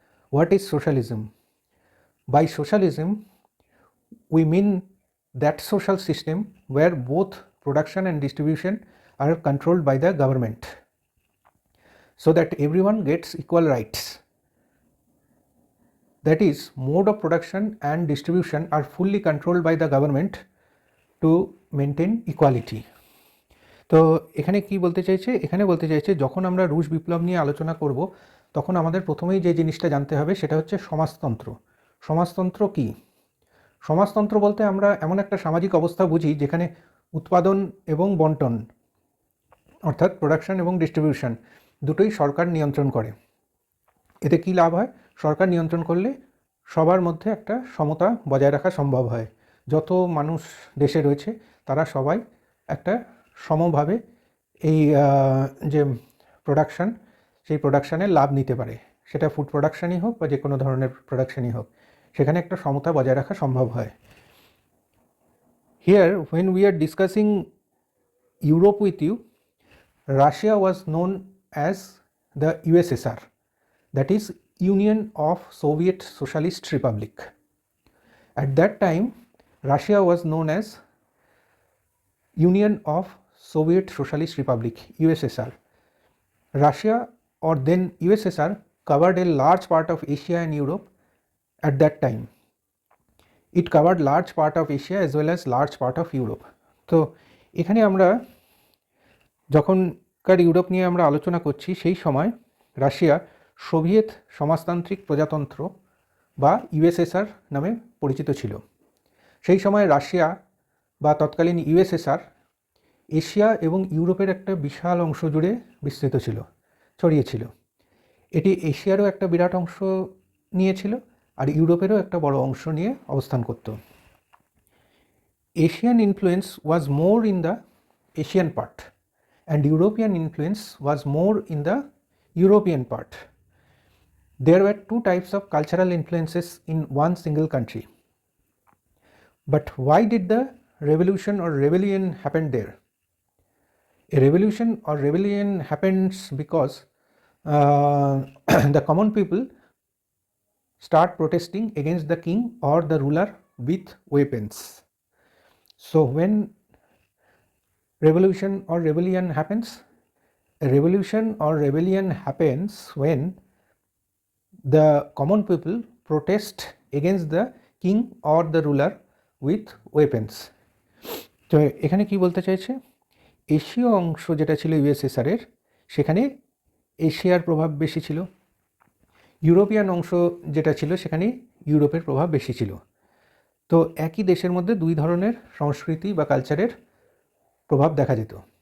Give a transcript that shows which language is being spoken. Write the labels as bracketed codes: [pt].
[en] What is socialism? By socialism, we mean that social system where both production and distribution are controlled by the government, so that everyone gets equal rights. That is, mode of production and distribution are fully controlled by the government to maintain equality. [bn] তো এখানে কি বলতে চাইছে? এখানে বলতে চাইছে যখন আমরা রুশ বিপ্লব নিয়ে আলোচনা করব তখন আমাদের প্রথমেই যে জিনিসটা জানতে হবে সেটা হচ্ছে সমাজতন্ত্র। সমাজতন্ত্র কি? সমাজতন্ত্র বলতে আমরা এমন একটা সামাজিক অবস্থা বুঝি যেখানে উৎপাদন এবং বন্টন অর্থাৎ প্রোডাকশন এবং ডিস্ট্রিবিউশন দুটোই সরকার নিয়ন্ত্রণ করে। এতে কি লাভ হয়? সরকার নিয়ন্ত্রণ করলে সবার মধ্যে একটা সমতা বজায় রাখা সম্ভব হয়। যত মানুষ দেশে রয়েছে তারা সবাই একটা সমভাবে এই যে প্রোডাকশান, সেই প্রোডাকশানের লাভ নিতে পারে, সেটা ফুড প্রোডাকশানই হোক বা যে কোনো ধরনের প্রোডাকশানই হোক, সেখানে একটা সমতা বজায় রাখা সম্ভব হয়। [en] Here when we are discussing Europe with you, Russia was known as the USSR, that is Union of Soviet Socialist Republic. At that time, Russia was known as Union of Soviet Socialist Republic, USSR. Russia, or then USSR, covered a large part of Asia and Europe at that time. It covered large part of Asia as well as large part of Europe. [bn] তো এখানে আমরা যখনকার Europe নিয়ে আমরা আলোচনা করছি সেই সময় Russia Soviet সমাজতান্ত্রিক প্রজাতন্ত্র বা ইউএসএসআর নামে পরিচিত ছিল। সেই সময় রাশিয়া বা তৎকালীন ইউএসএসআর এশিয়া এবং ইউরোপের একটা বিশাল অংশ জুড়ে বিস্তৃত ছিল, ছড়িয়েছিল। এটি এশিয়ারও একটা বিরাট অংশ নিয়েছিল আর ইউরোপেরও একটা বড় অংশ নিয়ে অবস্থান করত। [en] Asian influence was more in the Asian part and European influence was more in the European part. There were two types of cultural influences in one single country. But why did the revolution or rebellion happen there? A revolution or rebellion happens because the common people start protesting against the king or the ruler with weapons. So when revolution or rebellion happens, a revolution or rebellion happens when the common people protest against the king or the ruler with weapons. [bn] তো এখানে কি বলতে চাইছে? এশীয় অংশ যেটা ছিল ইউএসএসআরের, সেখানে এশিয়ার প্রভাব বেশি ছিল। ইউরোপিয়ান অংশ যেটা ছিল সেখানে ইউরোপের প্রভাব বেশি ছিল। তো একই দেশের মধ্যে দুই ধরনের সংস্কৃতি বা কালচারের প্রভাব দেখা যেত।